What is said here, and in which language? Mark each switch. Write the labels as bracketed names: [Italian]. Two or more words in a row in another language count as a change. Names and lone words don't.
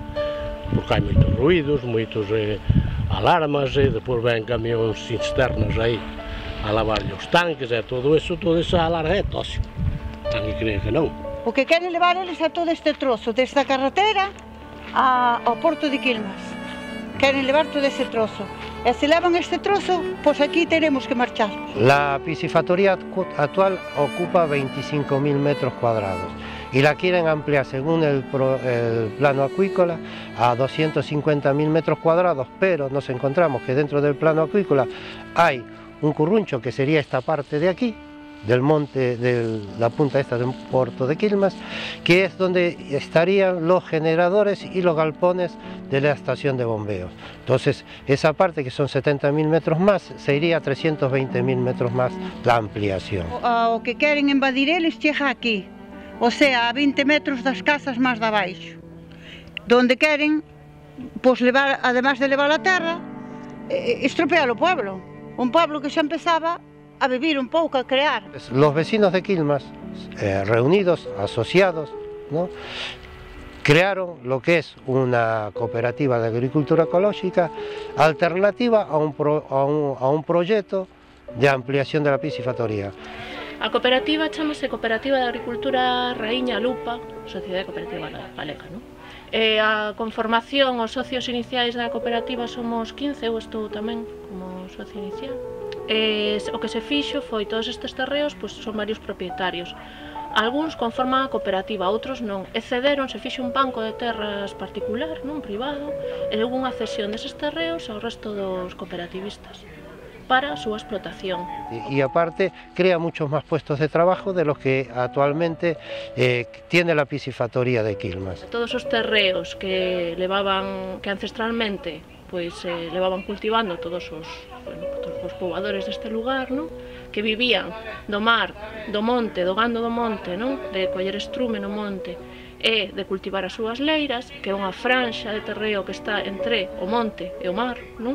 [Galician] Porque hai moitos ruídos, moitos alarmas, e depois ven camións cisternas aí a lavarlle os tanques e todo esa alarga é tóxico. Tan que creen que non. O que queren levar eles a todo este trozo, desde a carretera ao porto de Quilmas. Queren levar todo ese trozo. E se levan este trozo, pois aquí teremos que marchar. [Spanish] La piscifactoría actual ocupa 25.000 metros cuadrados y la quieren ampliar, según el plano acuícola, a 250.000 metros cuadrados, pero nos encontramos que dentro del plano acuícola hay un curruncho, que sería esta parte de aquí, del monte, de la punta esta del puerto de Quilmas, que es donde estarían los generadores y los galpones de la estación de bombeos. Entonces, esa parte, que son 70.000 metros más, se iría a 320.000 metros más la ampliación. [Galician] O que queren invadir eles chega aquí, [Spanish] o sea, [Galician] a 20 metros das casas máis de abaixo, donde queren, pois, levar, además de levar a terra, estropear o pueblo, un pueblo que xa empezaba a vivir un pouco, a crear. [Spanish] Los vecinos de Quilmas, reunidos, asociados, ¿no?, crearon lo que es una cooperativa de agricultura ecológica alternativa a un proyecto de ampliación de la piscifactoría. [Galician] A cooperativa chamase Cooperativa de Agricultura Raíña Lupa, Sociedade Cooperativa Galega, ¿no? A conformación, os socios iniciais da cooperativa somos 15, eu estou tamén como socio inicial. O que se fixo foi todos estes terreos, pois son varios propietarios. Algúns conforman a cooperativa, outros non. E cederon, se fixe un banco de terras particular, non privado, e houve unha cesión deses terreos ao resto dos cooperativistas para a súa explotación. [Spanish] Y aparte crea muchos más puestos de trabajo de los que actualmente tiene la piscifactoría de Quilmas. [Galician] Todos os terreos que levaban, que ancestralmente pois levaban cultivando todos os pobladores deste lugar, non? Que vivían do mar, do monte, do gando do monte, non? De coller estrume no monte e de cultivar as súas leiras, que é unha franxa de terreo que está entre o monte e o mar, non?